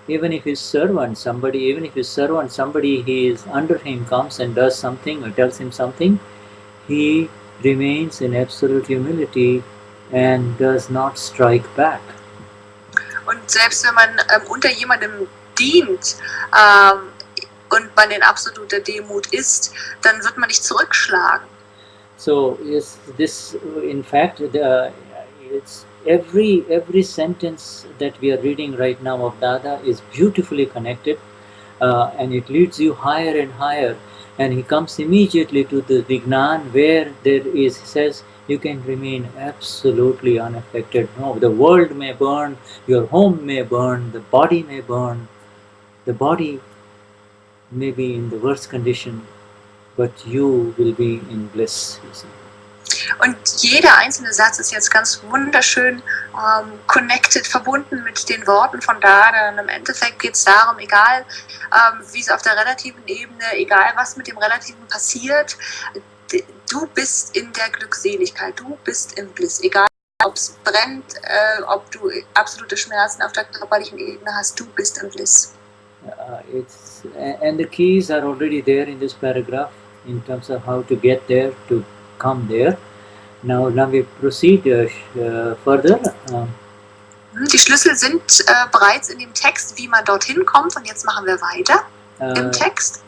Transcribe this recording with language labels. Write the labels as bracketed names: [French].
[English] Even if his servant, somebody he is under him comes and does something or tells him something, he remains in absolute humility and does not strike back. [German] Und selbst wenn man unter jemandem dient und man in absoluter Demut ist, dann wird man nicht zurückschlagen. [English] So is this, in fact, it's every sentence that we are reading right now of Dada is beautifully connected, and it leads you higher and higher. And he comes immediately to the Vignan where there is, he says, you can remain absolutely unaffected. No, the world may burn, your home may burn, the body may burn, the body may be in the worst condition, but you will be in bliss, you see. [German] Und jeder einzelne Satz ist jetzt ganz wunderschön connected, verbunden mit den Worten von Dada. Und im Endeffekt geht es darum, egal wie es auf der relativen Ebene, egal was mit dem Relativen passiert, du bist in der Glückseligkeit, du bist im Bliss. Egal ob es brennt, ob du absolute Schmerzen auf der körperlichen Ebene hast, du bist im Bliss. [English] And the keys are already there in this paragraph in terms of how to get there, to come there. Now we proceed further. [German] Die Schlüssel sind bereits in dem Text, wie man dorthin kommt, und jetzt machen wir weiter im Text.